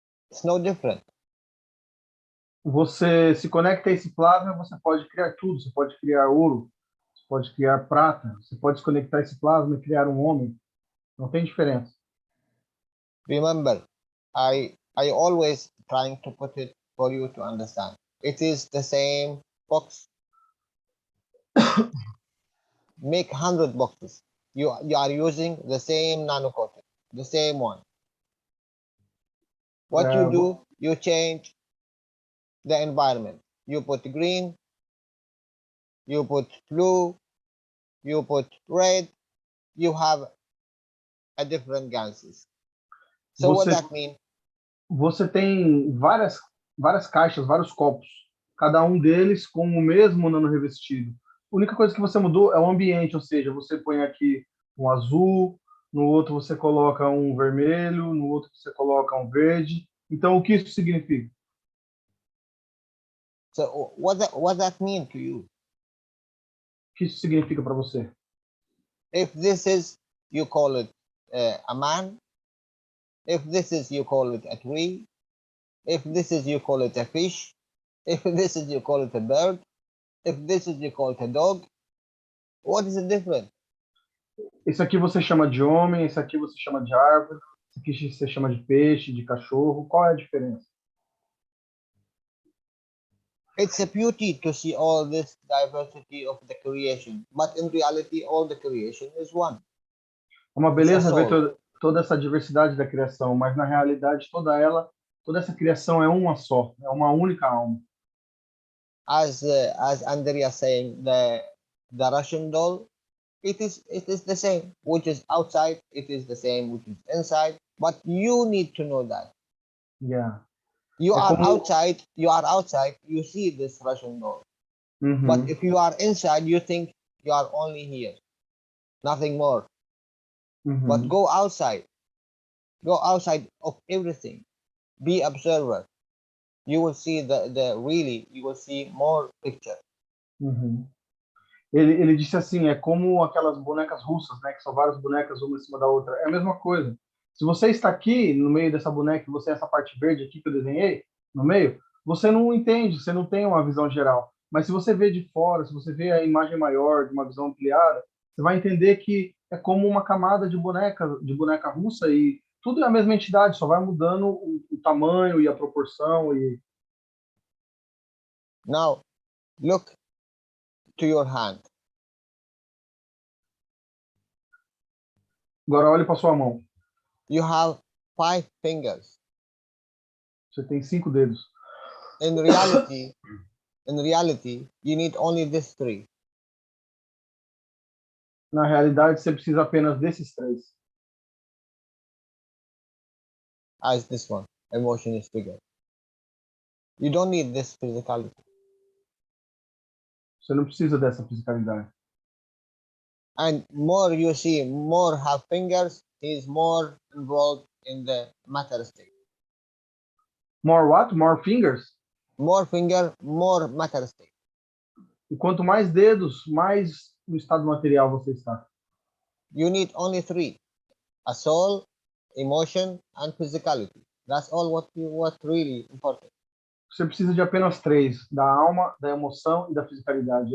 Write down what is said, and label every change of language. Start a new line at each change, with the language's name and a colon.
English: It's no different.
Portuguese: Você se conecta a esse plasma, você pode criar tudo. Você pode criar ouro, você pode criar prata, você pode se conectar a esse plasma e criar um homem. Não tem diferença.
English: Remember, I always trying to put it for you to understand. It is the same box. Make 100 boxes. You are using the same nanocoating, the same one. What you do, you change the environment. You put green, you put blue, you put red, you have a different gases. So what that mean?
Portuguese: Você tem várias caixas, vários copos, cada um deles com o mesmo nanorevestido. A única coisa que você mudou é o ambiente, ou seja, você põe aqui um azul, no outro você coloca um vermelho, no outro você coloca um verde. Então, o que isso significa?
English: So what that mean to you?
Portuguese: O que isso significa para você?
English: If this is, you call it a man. If this is, you call it a tree. If this is, you call it a fish. If this is, you call it a bird. If this is, you call it a dog. What is the difference?
Portuguese: Esse aqui você chama de homem, esse aqui você chama de árvore, esse aqui você chama de peixe, de cachorro. Qual é a diferença?
English: It's a beauty to see all this diversity of the creation, but in reality, all the creation is one.
Portuguese: É uma beleza ver toda essa diversidade da criação, mas na realidade toda essa criação é uma só, é uma única alma.
English: As Andrea saying, the Russian doll, it is the same, which is outside, it is the same, which is inside, but you need to know that. Yeah. You
Portuguese: É
English: are
Portuguese: como...
English: outside, you see this Russian door. But if you are inside, you think you are only here, nothing more. But go outside of everything, be observer. You will see you will see more picture.
Portuguese: Ele disse assim, é como aquelas bonecas russas, né, que são várias bonecas uma em cima da outra. É a mesma coisa. Se você está aqui no meio dessa boneca, e você é essa parte verde aqui que eu desenhei, no meio, você não entende, você não tem uma visão geral. Mas se você vê de fora, se você vê a imagem maior, de uma visão ampliada, você vai entender que é como uma camada de boneca russa e tudo é a mesma entidade, só vai mudando o tamanho e a proporção.
English: Now, look to your hand.
Portuguese: Agora olhe para sua mão.
English: You have 5 fingers.
Portuguese: Você tem 5 dedos.
English: In reality, you need only these 3.
Portuguese: Na realidade, você precisa apenas desses 3.
English: As this one, emotion is bigger. You don't need this physicality.
Portuguese: Você não precisa dessa fisicalidade.
English: And more you see, more have fingers, he is more involved in the matter state. More what? More fingers? More finger, more matter state.
Portuguese: E quanto mais dedos, mais no estado material você está.
English: You need only 3. A soul, emotion, and physicality. That's all what really important.
Portuguese: Você precisa de apenas 3. Da alma, da emoção e da fisicalidade.